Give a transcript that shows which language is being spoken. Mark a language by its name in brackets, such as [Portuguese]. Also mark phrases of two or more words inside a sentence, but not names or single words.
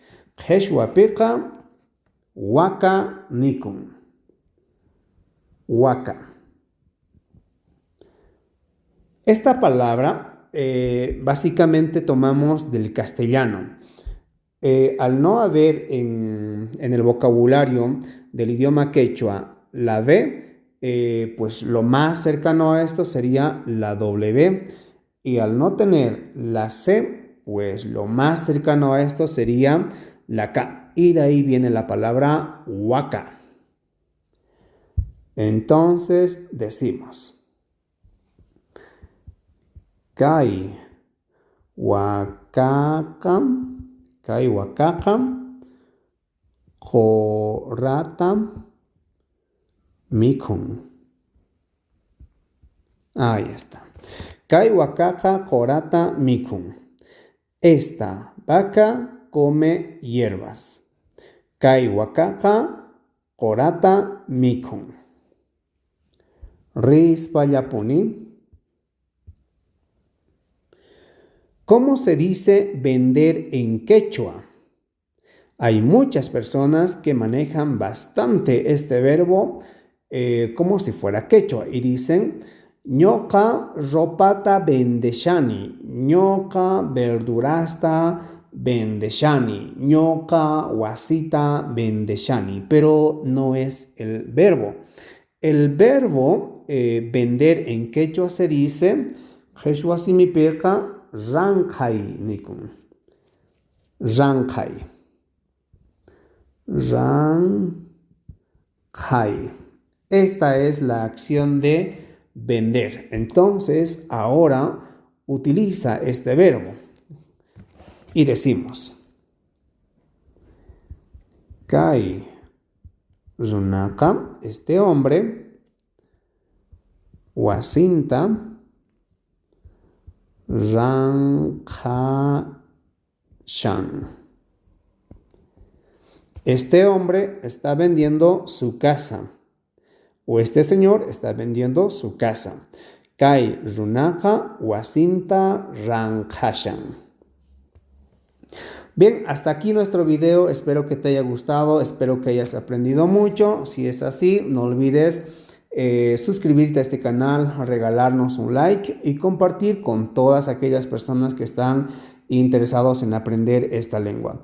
[Quechua] Qheshwa piqa waka nikun. Waka. [Spanish] Esta palabra básicamente tomamos del castellano. Al no haber en el vocabulario del idioma quechua la V, pues lo más cercano a esto sería la W. Y al no tener la C, pues lo más cercano a esto sería la K. Y de ahí viene la palabra huaca. Entonces decimos: [Quechua] Kay huacaca, qorata mikun. [Spanish] Ahí está. [Quechua] Kay huacaca qorata mikun. [Spanish] Esta vaca come hierbas. [Quechua] Kay huacaca qorata mikun. Rispallapuni. [Spanish] ¿Cómo se dice vender en quechua? Hay muchas personas que manejan bastante este verbo como si fuera quechua y dicen: [Quechua] ñoqa ropata vendeshani, ñoqa verdurasta vendeshani, ñoqa wasita vendeshani, [Spanish] pero no es el verbo. El verbo vender en quechua se dice [Quechua] qheshwa simipiqa ranqay nikun. Ranqay. Ranqay. [Spanish] Esta es la acción de vender. Entonces, ahora utiliza este verbo y decimos: [Quechua] Kay runaka, [Spanish] este hombre, [Quechua] wasinta ranqashan. [Spanish] Este hombre está vendiendo su casa. O este señor está vendiendo su casa. [Quechua] Kay runaka wasinta ranqashan. [Spanish] Bien, hasta aquí nuestro video. Espero que te haya gustado. Espero que hayas aprendido mucho. Si es así, no olvides suscribirte a este canal, regalarnos un like y compartir con todas aquellas personas que están interesados en aprender esta lengua.